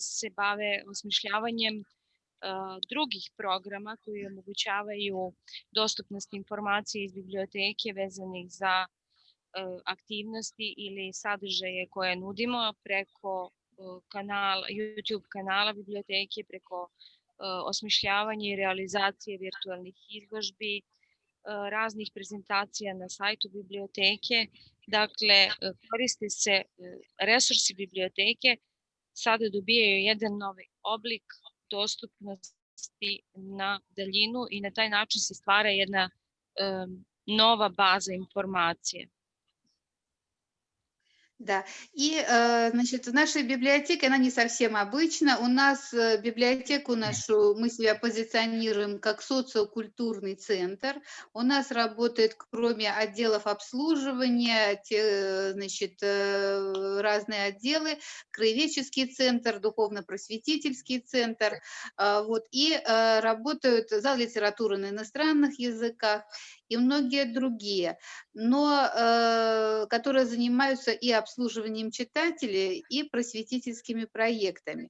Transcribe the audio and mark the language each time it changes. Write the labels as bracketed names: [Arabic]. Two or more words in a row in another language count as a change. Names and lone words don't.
[Serbian] se bave osmišljavanjem drugih programa koji omogućavaju dostupnost informacije iz biblioteke vezanih za aktivnosti ili sadržaje koje nudimo preko YouTube kanala biblioteke, preko osmišljavanja i realizacije virtualnih izložbi, raznih prezentacija na sajtu biblioteke. Dakle, koriste se resursi biblioteke, sada dobijaju jedan novi oblik dostupnosti na daljinu i na taj način se stvara jedna nova baza informacije. [Russian] Да, и, значит, наша библиотека, она не совсем обычна. У нас библиотеку нашу, мы себя позиционируем как социокультурный центр. У нас работает, кроме отделов обслуживания, значит, разные отделы, краеведческий центр, духовно-просветительский центр, вот, и работают зал литературы на иностранных языках и многие другие, но которые занимаются и обслуживанием читателей, и просветительскими проектами.